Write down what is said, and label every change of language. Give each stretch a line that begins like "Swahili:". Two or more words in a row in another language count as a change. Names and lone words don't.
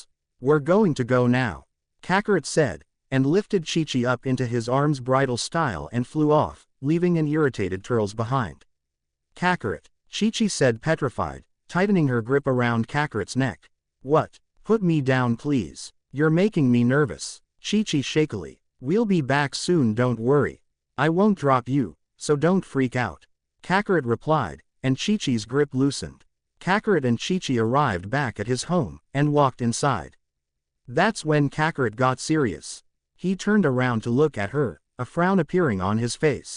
English: "We're going to go now," Kakarot said, and lifted Chi-Chi up into his arms bridal style and flew off, leaving an irritated Turles behind. "Kakarot," Chi-Chi said petrified, tightening her grip around Kakarot's neck. "What? Put me down please. You're making me nervous." Chi-Chi shakily. "We'll be back soon, don't worry. I won't drop you, so don't freak out," Kakarot replied, and Chi-Chi's grip loosened. Kakarot and Chi-Chi arrived back at his home, and walked inside. That's when Kakarot got serious. He turned around to look at her, a frown appearing on his face.